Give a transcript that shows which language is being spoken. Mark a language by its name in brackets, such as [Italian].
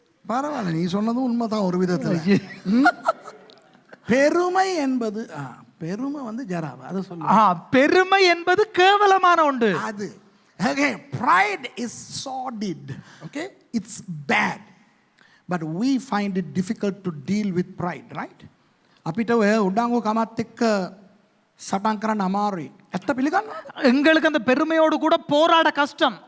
[Tamil] பரவாயில்ல, நீ சொன்னதும் உண்மைதான் ஒரு விதத்தில். பெருமை என்பது பெருமை வந்து ஜராவா அது சொல்ல. பெருமை என்பது கேவலமான ஒன்று. அது [English] okay, pride is sordid, okay, it's bad, but we find it difficult to deal with pride, right? [Sinhala] අපිට ඔය උඩඟු කමත් එක්ක සටන් කරන්න අමාරුයි. ඇත්ත පිළිගන්නවද? [Tamil] எங்களுக்கு அந்த பெருமையோடு கூட போராட கஷ்டம்.